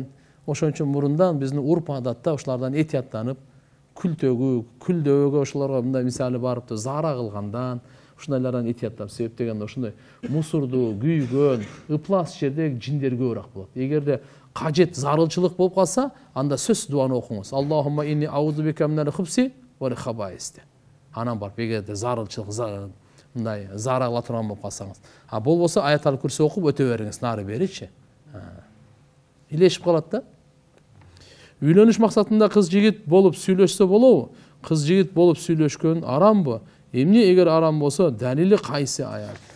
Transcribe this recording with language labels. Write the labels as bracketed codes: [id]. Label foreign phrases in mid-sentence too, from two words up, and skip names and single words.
[ky] Ошон үчүн мурундан биздин урп адатта ошолордон этияттанып, күлдөөгө ошолорго мындай мисалы барыпты, зара кылгандан, ушундайлардан этияттап себептегенде ошондой мусорду, күйгөн, ыплас жерде жиндер көбүрөөк болот. Эгерде кажет, зарылчылык болуп калса, анда сөзсүз дуаны окуңуз. [ar] اللهم إني أعوذ بك من الخبث والخبائث. [ky] Анан барып эгерде зарылчылык, мындай зара кыла турган болуп калсаңыз. А болбосо аятал күрсү окуп өтө бериңиз, нары беричи. Илешип калат да. Үйлөнүш максатында кыз жигит болуп сүйлөшсө болобу? Кыз жигит болуп сүйлөшкөн арамбы? Эмне эгер арам болсо, далили кайсы аят?